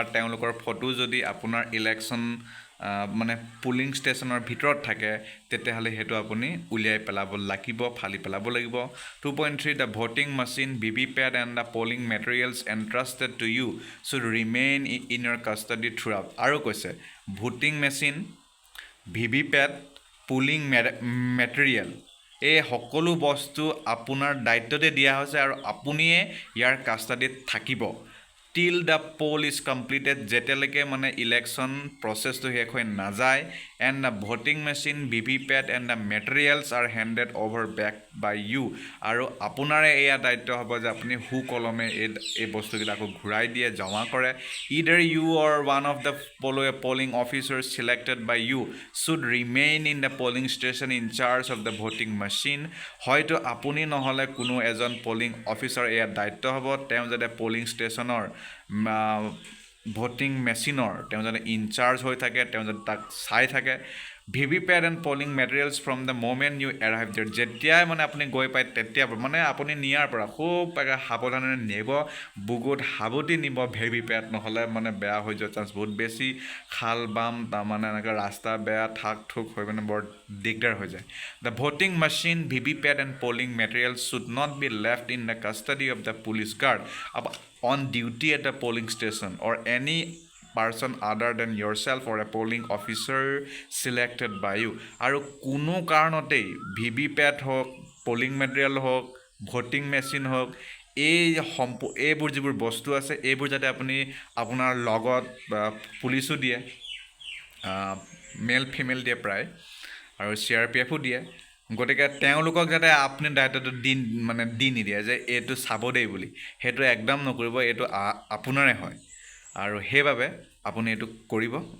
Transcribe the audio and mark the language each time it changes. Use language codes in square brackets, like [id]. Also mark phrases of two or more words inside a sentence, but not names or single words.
[as] তেওঁলোকৰ ফটো যদি আপোনাৰ ইলেকশ্যন মানে পুলিং ষ্টেচনৰ ভিতৰত থাকে তেতিয়াহ'লে সেইটো আপুনি উলিয়াই পেলাব লাগিব ফালি পেলাব লাগিব 2.3 [en] the voting machine VVPAT and the polling materials entrusted to you should remain in your custody throughout [as] আৰু কৈছে [en] voting machine VVPAT polling material [as] এই সকলো বস্তু আপোনাৰ দায়িত্বতে দিয়া হৈছে আৰু আপুনিয়ে ইয়াৰ কাষ্টাডিত থাকিব till [en] the poll is completed [as] যেতিয়ালৈকে মানে ইলেকশ্যন প্ৰচেছটো শেষ হৈ নাযায় [en] and the voting machine VVPAT and the materials are handed over back by you [as] আৰু আপোনাৰে এয়া দায়িত্ব হ'ব যে আপুনি কলমে এই বস্তুকেইটা আকৌ ঘূৰাই দিয়ে জমা কৰে [en] either you or one of the polling officers selected by you should remain in the polling station in charge of the voting machine [as] হয়তো আপুনি নহ'লে কোনো এজন [en] polling officer [as] এয়া দায়িত্ব হ'ব তেওঁ যাতে [en] polling ষ্টেচনৰ voting machine [as] তেওঁ যাতে ইনচাৰ্জ হৈ থাকে তেওঁ যাতে তাক চাই থাকে [en] VVPAT and polling materials from the moment you arrive there [as] যেতিয়াই মানে আপুনি গৈ পায় তেতিয়া মানে আপুনি নিয়াৰ পৰা খুব সাৱধানে নিব বুকুত সাৱটি নিব ভিভিপেট নহ'লে মানে বেয়া হৈ যোৱাৰ চান্স বহুত বেছি খাল বাম তাৰমানে এনেকৈ ৰাস্তা বেয়া ঠাক ঠুক হৈ মানে বৰ দিগদাৰ হৈ যায় [en] the voting machine VVPAT and polling materials should not be left in the custody of the police guard on duty at the polling station or any person other than yourself or a polling officer selected by you [as] আৰু কোনো কাৰণতেই [en] ভিভিপেট [as] হওক [en] polling material [as] হওক [en] voting machine [as] হওক এইবোৰ যিবোৰ বস্তু আছে এইবোৰ যাতে আপুনি আপোনাৰ লগত পুলিচো দিয়ে [en] male female [as] দিয়ে প্ৰায় আৰু CRPFও দিয়ে গতিকে তেওঁলোকক যাতে আপুনি দায়িত্বটো দি নিদিয়ে যে এইটো চাব দেই বুলি সেইটো একদম নকৰিব এইটো আপোনাৰে হয় আৰু সেইবাবে আপুনি এইটো কৰিব